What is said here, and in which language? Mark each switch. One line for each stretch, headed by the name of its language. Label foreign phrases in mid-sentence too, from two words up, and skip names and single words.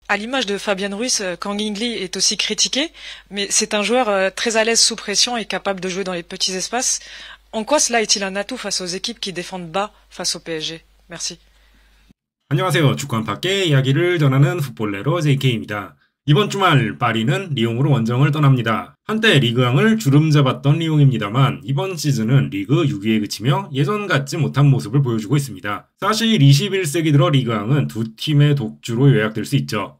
French: À l'image de Fabian Ruiz, Kang In-lee est aussi critiqué, mais c'est un joueur très à l'aise sous pression et capable de jouer dans les petits espaces. En quoi cela est-il un atout face aux équipes qui défendent bas face au PSG? Merci.
Korean: 안녕하세요. 주간 밖의 이야기를 전하는 풋볼레로 JK입니다. 이번 주말 파리는 리옹으로 원정을 떠납니다. 한때 리그왕을 주름잡았던 리옹입니다만 이번 시즌은 리그 6위에 그치며 예전 같지 못한 모습을 보여주고 있습니다. 사실 21세기 들어 리그왕은 두 팀의 독주로 요약될 수 있죠.